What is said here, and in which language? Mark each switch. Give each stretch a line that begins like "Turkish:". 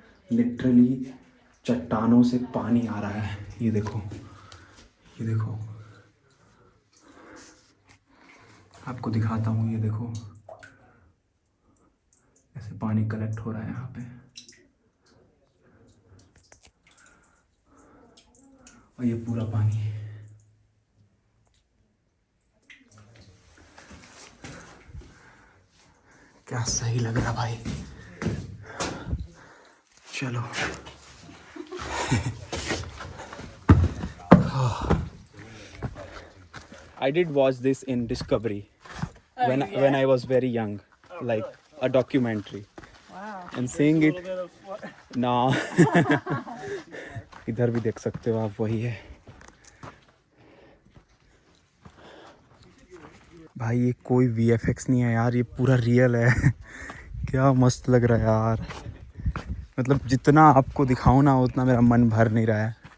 Hindi: Literally चट्टानों से पानी आ रहा है, ये देखो, ये देखो, आपको दिखाता हूँ, ये देखो ऐसे पानी कलेक्ट हो रहा है यहाँ पे, और ये पूरा पानी क्या सही लग रहा भाई।
English: चलो I did watch this in Discovery when I was very young, like a documentary. Wow. And seeing it now,
Hindi: इधर भी देख सकते हो आप, वही है भाई। ये कोई VFX नहीं है यार, ये पूरा रियल है। क्या मस्त लग रहा है यार, मतलब जितना आपको दिखाऊं ना उतना मेरा मन भर नहीं रहा है।